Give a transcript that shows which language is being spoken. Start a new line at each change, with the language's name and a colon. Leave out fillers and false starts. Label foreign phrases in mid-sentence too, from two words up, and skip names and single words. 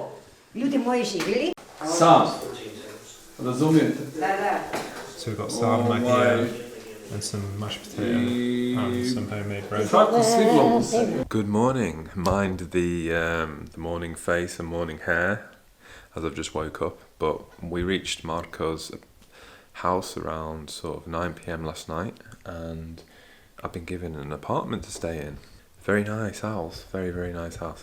Croatian: Ljudi moji živjeli? Sam. Razumijete? Da.
English: So we've got sarma here and some mashed potato and some homemade bread.
Croatian: Kako stiglo se?
English: Good morning. Mind the morning face and morning hair, as I've just woke up. But we reached Marko's house around sort of 9 p.m. last night, and I've been given an apartment to stay in. Very nice house, very, very nice house.